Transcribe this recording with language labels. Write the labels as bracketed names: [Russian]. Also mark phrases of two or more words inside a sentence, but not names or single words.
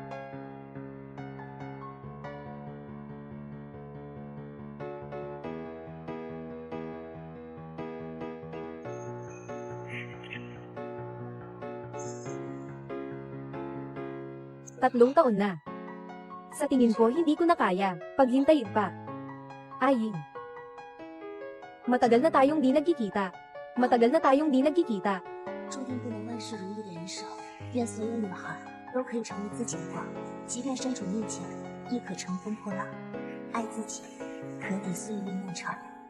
[Filipino] Tatlong taon na. Sa tingin ko hindi ko na kaya, paghintayin pa. Aying. Matagal na tayong di nagkikita. Matagal na tayong di nagkikita. [Chinese] 注定不能万事如意的人生，愿所有女孩都可以成为自己的光，即便身处逆境，亦可乘风破浪。爱自己，可抵岁月漫长。